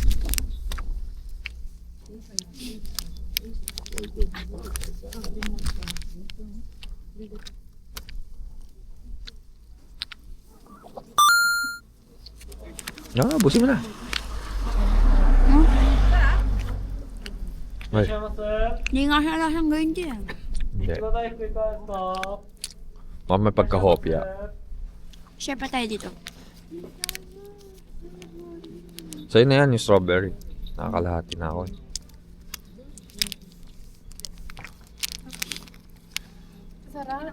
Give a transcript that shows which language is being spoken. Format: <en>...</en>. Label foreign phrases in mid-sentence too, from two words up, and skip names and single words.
<tl>Busin mo na. Ay, Hindi nga siya lasang green tea. hindi.</tl> <ja>ちょうだい福井からスト</ja> <tl>Baka may pagka-hopya. Share pa tayo dito. Sa'yo na yan yung strawberry. Nakakalahati na ako. sarap.</tl>